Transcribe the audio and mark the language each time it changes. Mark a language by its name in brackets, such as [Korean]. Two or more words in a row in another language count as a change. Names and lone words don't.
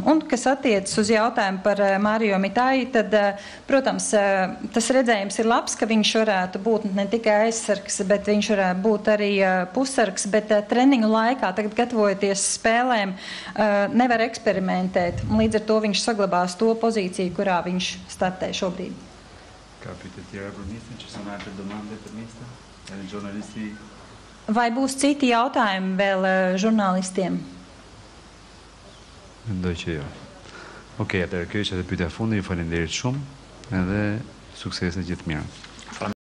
[Latvian] Un, kas attiecas uz jautājumu par Mario Mitai, tad, protams, tas redzējums ir labs, ka viņš varētu būt ne tikai aizsargs, bet viņš varētu būt arī pussargs, bet treniņu laikā, tagad gatavojoties spēlēm, nevar eksperimentēt. Līdz ar to viņš saglabās to pozīciju, kurā viņš startē šobrīd. [Albanian] Ka pyetje tjera për mistin, që sa të domande për mistin? [Latvian] Žurnalisti. Vai būs citi jautājumi vēl žurnalistiem? [Albanian] Mendoj që jo. Okej, atëherë kjo ishte pyetja e fundit, ju falenderit shumë edhe sukses në gjithë mirë.